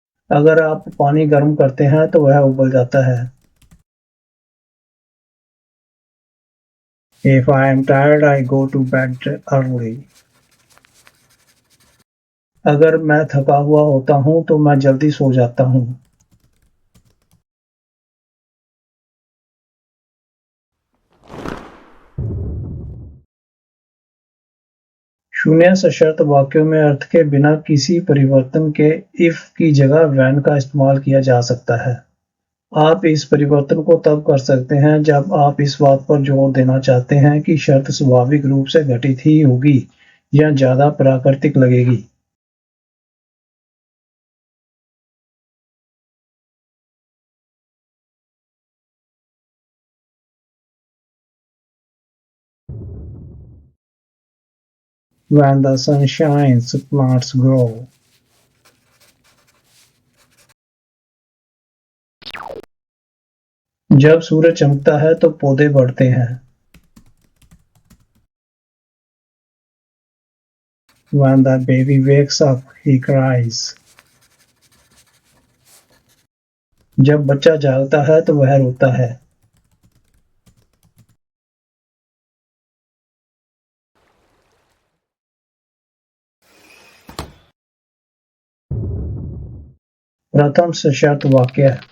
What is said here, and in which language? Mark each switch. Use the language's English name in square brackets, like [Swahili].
[Hindi] अगर आप पानी गर्म करते हैं तो वह उबल जाता है। [English] If I am tired, I go to bed early. [Hindi] अगर मैं थका हुआ होता हूँ तो मैं जल्दी सो जाता हूँ। शून्य सशर्त वाक्यों में अर्थ के बिना किसी परिवर्तन के if की जगह when का इस्तेमाल किया जा सकता है। आप इस परिवर्तन को तब कर सकते हैं जब आप इस बात पर जोर देना चाहते हैं कि शर्त स्वाभाविक रूप से घटित ही होगी या ज्यादा प्राकृतिक लगेगी। [English] When the sun shines, plants grow. [Hindi] जब सूरज चमकता है तो पौधे बढ़ते हैं। [English] When the baby wakes up, he cries. [Hindi] जब बच्चा जागता है तो वह रोता है। प्रथम सशर्त वाक्य।